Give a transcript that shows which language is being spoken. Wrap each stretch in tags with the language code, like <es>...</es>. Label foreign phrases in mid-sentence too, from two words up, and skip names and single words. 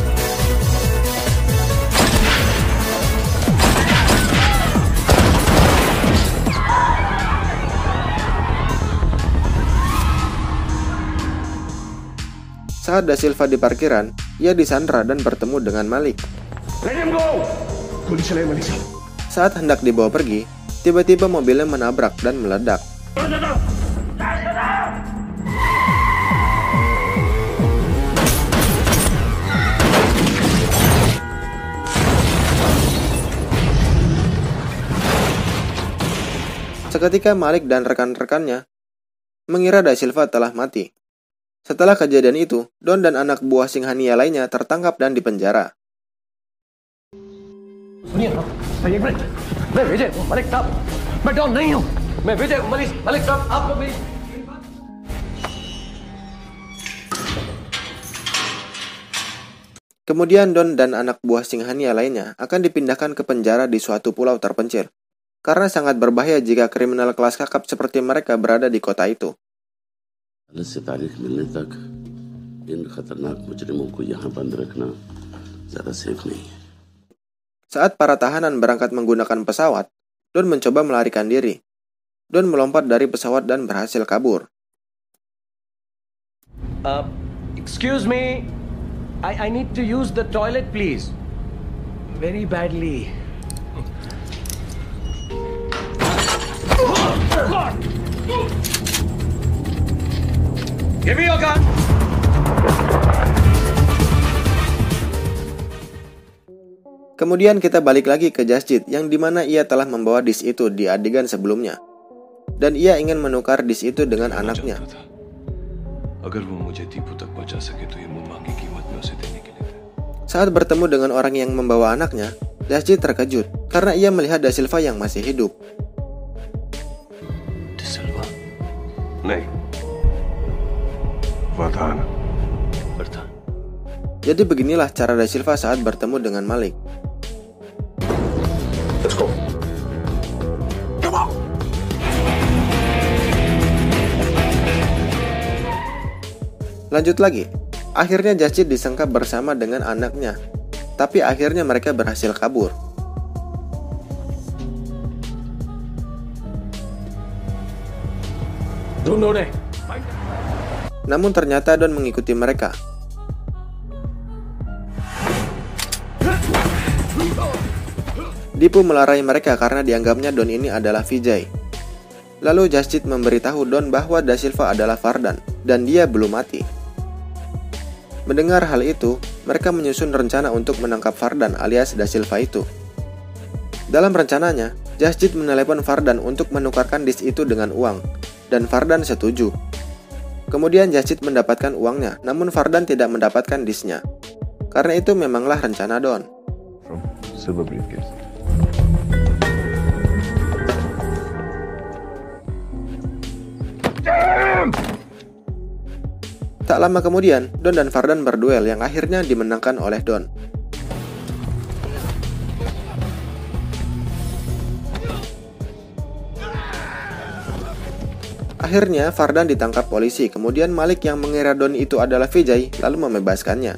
<id>Saat Da Silva di parkiran, ia disandra dan bertemu dengan Malik.</id> <en>Let him go!</en> <hi>गोली चलाइए मलिक साहब।</hi> <id>Saat hendak dibawa pergi, tiba-tiba mobilnya menabrak dan meledak. Seketika Malik dan rekan-rekannya mengira Da Silva telah mati. Setelah kejadian itu, Don dan anak buah Singhania lainnya tertangkap dan dipenjara.</id> <hi>सुनिए ना, एक मिनट, मैं विजय हूँ, मलिक साहब, मैं डॉन नहीं हूँ, मैं विजय हूँ, मलिक साहब, आप लोग मेरी</hi> <id>Kemudian Don dan anak buah Singhania lainnya akan dipindahkan ke penjara di suatu pulau terpencil, karena sangat berbahaya jika kriminal kelas kakap seperti mereka berada di kota itu.</id> <hi>से तारीख मिलने तक इन खतरनाक मुजरिमों को यहाँ बंद रखना ज़्यादा सेफ नहीं है।</hi> <id>Saat para tahanan berangkat menggunakan pesawat, Don mencoba melarikan diri. Don melompat dari pesawat dan berhasil kabur.</id> <en>Excuse me, I need to use the toilet, please. Very badly. Give me your gun.</en> <id>Kemudian kita balik lagi ke Jasjid yang dimana ia telah membawa disk itu di adegan sebelumnya. Dan ia ingin menukar disk itu dengan anaknya.</id> <hi>अगर वो मुझे दीपू तक पहुंचा सके तो ये मुंह मांगी कीमत में उसे देने के लिए है।</hi> <id>Saat bertemu dengan orang yang membawa anaknya, Jasjid terkejut karena ia melihat Da Silva yang masih hidup. Da Silva?</id> <hi>नहीं, वरदान। वरदान।</hi> <id>Jadi beginilah cara Da Silva saat bertemu dengan Malik.</id> <en>Let's go. Come on.</en> <id>Lanjut lagi, akhirnya Jasjid disangka bersama dengan anaknya, tapi akhirnya mereka berhasil kabur.</id> <hi>ढूंढो रे.</hi> <id>Namun ternyata Don mengikuti mereka. Deepu melerai mereka karena dianggapnya Don ini adalah Vijay. Lalu Jasjit memberitahu Don bahwa Da Silva adalah Vardan dan dia belum mati. Mendengar hal itu, mereka menyusun rencana untuk menangkap Vardan alias Da Silva itu. Dalam rencananya, Jasjit menelepon Vardan untuk menukarkan disk itu dengan uang, dan Vardan setuju. Kemudian Jasjit mendapatkan uangnya, namun Vardan tidak mendapatkan disknya. Karena itu memanglah rencana Don.</id> <en>From silver briefcase.</en> <id>Tak lama kemudian, Don dan Vardan berduel yang akhirnya dimenangkan oleh Don. Akhirnya Vardan ditangkap polisi, kemudian Malik yang mengira Don itu adalah Vijay lalu membebaskannya.</id>